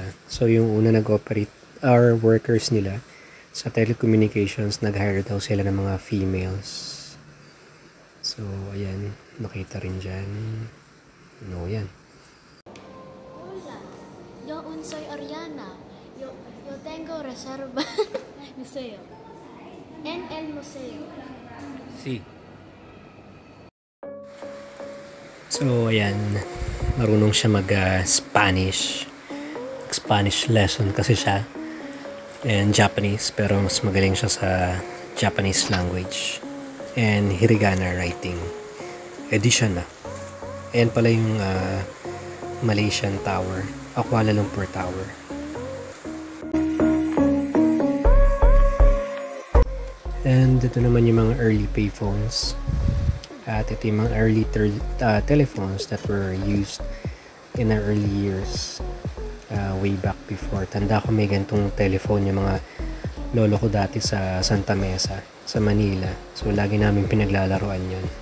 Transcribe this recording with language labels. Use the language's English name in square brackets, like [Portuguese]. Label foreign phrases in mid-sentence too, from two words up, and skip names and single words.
[Filipino] So yung una nag-operate [English] are workers [Filipino] nila sa telecommunications, nag-hire daw sila ng mga females. So ayan, nakita rin dyan. No, yan. [Spanish] Hola, yo soy Oriana. Yo tengo reserva museo. En el museo. Si. [Filipino] So, ayan, marunong siya mag-Spanish. [English] Spanish lesson [Filipino] kasi siya. And Japanese, pero mas magaling siya sa [English] Japanese language. And Hiragana writing. Edition na. [Filipino] Ayan pala yung Malaysian Tower. Kuala Lumpur Tower. And ito naman yung mga [English] early payphones. [Filipino] At ito yung mga [English] early telephones that were used in our early years, way back before. [Filipino] Tanda ko may gantong telephone yung mga lolo ko dati sa Santa Mesa, sa Manila. So lagi namin pinaglalaroan yun.